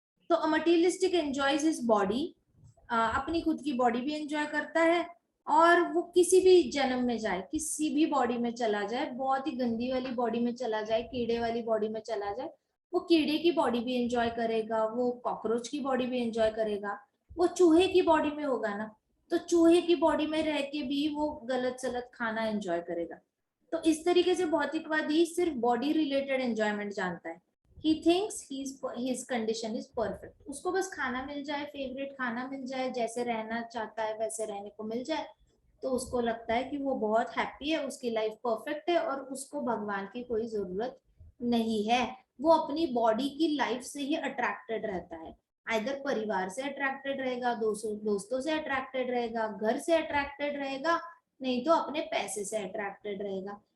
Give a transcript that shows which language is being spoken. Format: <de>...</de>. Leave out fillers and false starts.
<hi>तो</hi> <en>materialistic enjoys his body,</en> <hi>अपनी खुद की बॉडी भी एंजॉय करता है, और वो किसी भी जन्म में जाए, किसी भी बॉडी में चला जाए, बहुत ही गंदी वाली बॉडी में चला जाए, कीड़े वाली बॉडी में चला जाए, वो कीड़े की बॉडी भी एंजॉय करेगा, वो कॉकरोच की बॉडी भी एंजॉय करेगा, वो चूहे की बॉडी में होगा ना, तो चूहे की बॉडी में रह के भी वो गलत सलत खाना एंजॉय करेगा. तो इस तरीके से भौतिकवादी सिर्फ बॉडी रिलेटेड एंजॉयमेंट जानता है.</hi> <en>He thinks his condition is perfect.</en> <hi>उसको बस खाना मिल जाए, फेवरेट खाना मिल जाए, जैसे रहना चाहता है वैसे रहने को मिल जाए, तो उसको लगता है कि वो बहुत हैप्पी है, उसकी लाइफ परफेक्ट है, और उसको भगवान की कोई जरूरत नहीं है. वो अपनी बॉडी की लाइफ से ही अट्रैक्टेड रहता है. आइदर परिवार से अट्रैक्टेड रहेगा, दोस्तों से अट्रैक्टेड रहेगा, घर से अट्रैक्टेड रहेगा, नहीं तो अपने पैसे से अट्रैक्टेड रहेगा.</hi>